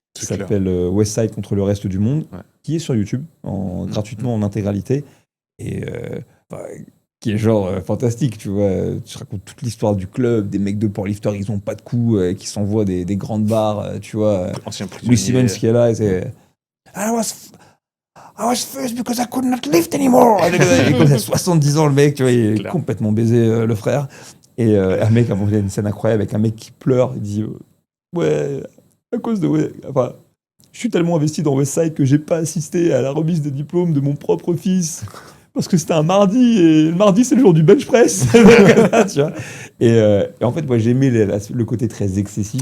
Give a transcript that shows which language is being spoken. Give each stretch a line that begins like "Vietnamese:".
French: qui s'appelle Westside contre le reste du monde, qui est sur YouTube, gratuitement en intégralité, et qui est genre fantastique, tu vois. Tu racontes toute l'histoire du club, des mecs de powerlifters, ils ont pas de coups, qui s'envoient des grandes barres, tu vois. Louis Simmons qui est là, et c'est...
English: I was first because I could not lift anymore.
French: Il a 70 ans, le mec, tu vois, il est complètement baisé, le frère. Et un mec, il y a une scène incroyable avec un mec qui pleure, il dit ouais, à cause de... Enfin, je suis tellement investi dans Westside que j'ai pas assisté à la remise des diplômes de mon propre fils. Parce que c'était un mardi, et le mardi, c'est le jour du bench press. Tu vois, et en fait, moi, j'aimais le côté très excessif.